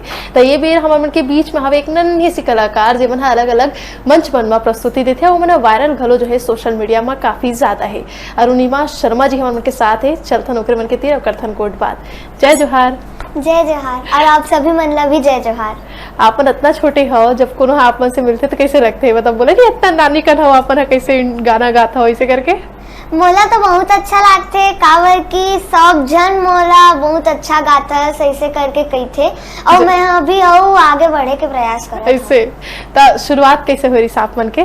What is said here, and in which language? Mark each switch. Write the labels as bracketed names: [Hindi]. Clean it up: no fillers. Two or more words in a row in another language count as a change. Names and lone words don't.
[Chhattisgarhi] तो ये बेर हमन के बीच में हवे एक नन्ही सी कलाकार जेमन अलग अलग मंच मन में प्रस्तुति देते हैं। वो वायरल घलो जो है [English] social media [Chhattisgarhi] में काफी ज्यादा है। अरुणिमा शर्मा जी हमन के साथ है। चलथन ओकरे मन के तीर करथन कोड बात। जय जोहार। जय जोहार। और आप सभी मन ला भी जय जोहार। आपन इतना छोटे हो जब कोनो आप मन से मिलते तो कैसे लगते है मतलब बोले नहीं इतना नानी कन हो अपन कैसे गाना गाता हो ऐसे करके। मोला तो बहुत अच्छा लगते काबर की सब जन मोला बहुत अच्छा गाता है सही से करके कही थे और मैं अभी आगे बढ़े के प्रयास कर ऐसे। तो शुरुआत कैसे हुई आप मन के?